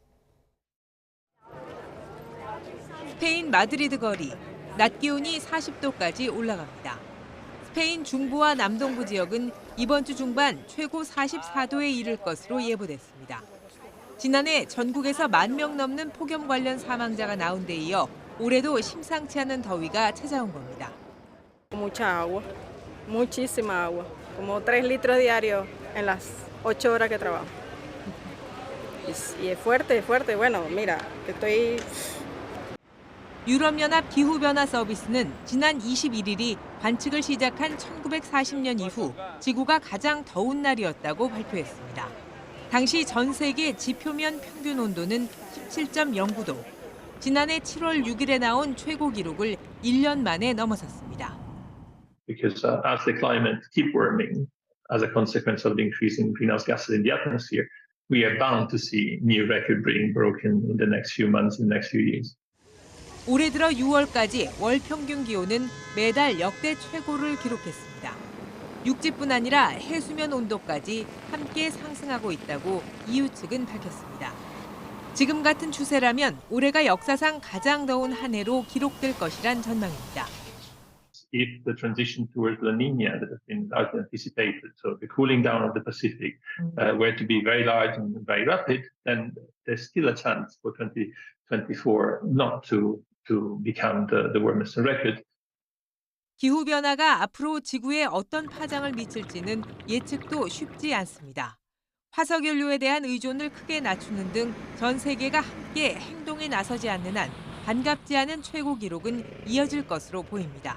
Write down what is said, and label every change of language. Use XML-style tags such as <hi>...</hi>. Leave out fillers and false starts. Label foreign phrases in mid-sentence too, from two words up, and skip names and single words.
<ko>스페인 마드리드 거리, 낮 기온이 40도까지 올라갑니다. 스페인 중부와 남동부 지역은 이번 주 중반 최고 44도에 이를 것으로 예보됐습니다. 지난해 전국에서 1만 명 넘는 폭염 관련 사망자가 나온 데 이어 올해도 심상치 않은 더위가 찾아온 겁니다.</ko> <es>Mucha agua, muchísima agua, como 3 litros diarios en las 8 horas que trabajo. Y es fuerte, bueno, mira, estoy...</es> <ko>유럽연합 기후변화 서비스는 지난 21일이 관측을 시작한 1940년 이후 지구가 가장 더운 날이었다고 발표했습니다. 당시 전 세계 지표면 평균 온도는 17.09도. 지난해 7월 6일에 나온 최고 기록을 1년 만에 넘어섰습니다.</ko> <en>Because as the climate keep warming as a consequence of the increase in greenhouse gases in the atmosphere, we are bound to see new record being broken in the next few months, in the next few years.</en> <ko>올해 들어 6월까지 월 평균 기온은 매달 역대 최고를 기록했습니다. 육지뿐 아니라 해수면 온도까지 함께 상승하고 있다고 EU 측은 밝혔습니다. 지금 같은 추세라면 올해가 역사상 가장 더운 한 해로 기록될 것이란 전망입니다.</ko> <en>If the transition towards La Niña that has been anticipated, so the cooling down of the Pacific, were to be very large and very rapid, then there's still a chance for 2024 not to become the warmest on record.</en> <ko>기후변화가 앞으로 지구에 어떤 파장을 미칠지는 예측도 쉽지 않습니다. 화석연료에 대한 의존을 크게 낮추는 등 전 세계가 함께 행동에 나서지 않는 한 반갑지 않은 최고 기록은 이어질 것으로 보입니다.</ko>